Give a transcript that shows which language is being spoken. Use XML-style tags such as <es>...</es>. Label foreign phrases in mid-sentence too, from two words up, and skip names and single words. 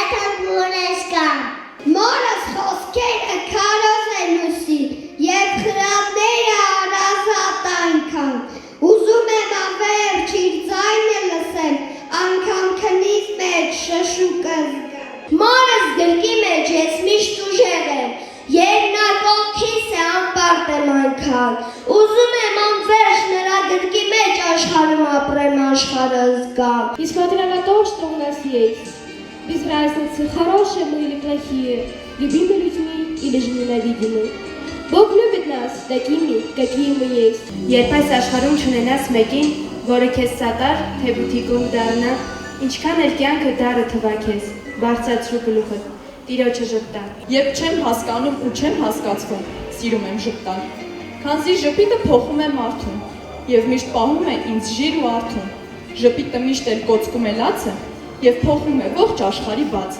<hy>թանք մորս կամ։ Մորս խոսքերը քարոզ են ուսի, և խրատները արազատ այնքան, ուզում եմ ավերջ իր ձայնը լսել, անգամ քնից մեջ շշուկը զգամ։ Մորս գրկի մեջ ես միշտ ուժեղ եմ, երկնակողքիս է անպարտ եմ այնքան, ուզում եմ անվերջ նրա գրկի մեջ աշխարհում ապրեմ աշխարհը զգամ։</hy> <ru>Несмотря на то, что у нас есть, без разницы, хорошие мы или плохие, любимы людьми или же ненавидимы. Бог любит нас такими, какие мы есть.</ru> <hy>Երբ այս աշխարհում չունենաս մեկին, որը քեզ սատար, թե բութիկում դառնա, ինչքան էլ կյանքը դառը թվա քեզ, բարձրացրու գլուխդ, Տիրոջը ժպտա։ Երբ չեմ հասկանում ու չեմ հասկացվում, սիրում եմ ժպտալ։ Քանզի ժպիտը փոխում է մարդուն եւ միշտ պահում է ինձ ժիր ու արթուն։ Ժպիտը միշտ էլ կոծկում է լացը եւ փոխում է ողջ աշխարհի բացը։</hy>